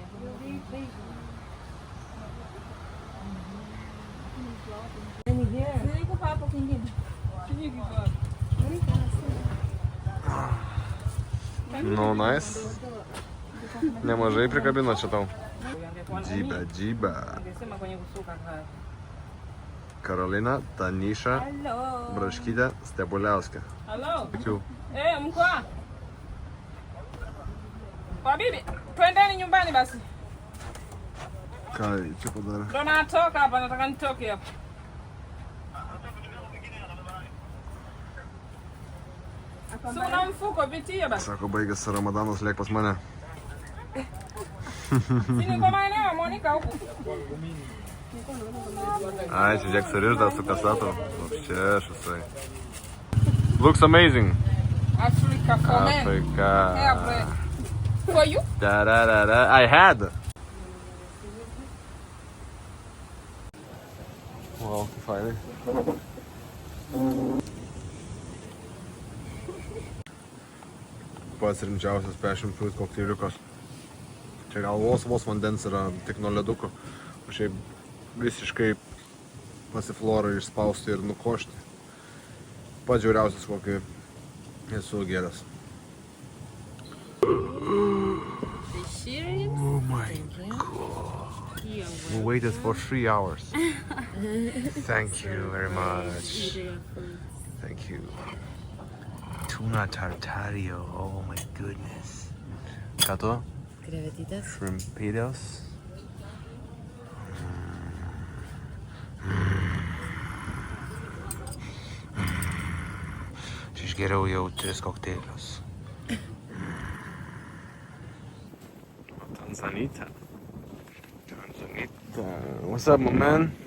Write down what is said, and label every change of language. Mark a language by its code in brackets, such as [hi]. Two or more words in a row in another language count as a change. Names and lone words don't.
[lt] Nu, nice. Nemažai prikabino čia tau. Džyba. Karolina, Tanisha, Braškytė, Stebuliauskė. [en] Hello. [lt] Ačiū. [sw] Mkwa. Kwa bibi, twendeni nyumbani basi. [lt] Ką čia padarė? [sw] Ndo natoka hapa, nataka nitoke hapa. Si una mfuko, pitia basi. [lt] Sako, baigėsi Ramadanas, liek pas mane. [sw] Si niko maeneo ya Monica huku. [lt] Ai, čia žiūrėk suriždas su kasatu. Čia šisai. [en] Looks amazing. Africa for men. Africa. For you? Da-da-da-da. I had. [lt] Wow, kaip fainai. Pats rimčiausias [en] passion fruit [lt] kokteiliukas. Čia gal vos vandens yra tik nuo leduko. O šiaip visiškai pasiflorą išspausti ir nukošti. Pats žiauriausias, kokį esu gėręs. [en] Oh my god. We waited for 3 hours. Thank you very much. Thank you. Tuna tartario. Oh my goodness. [lt] Ką tu? Krevetytės. Shrimpitos. Čia išgeriau jau 3 kokteilius. Tanzanita. [en] What's up, my man?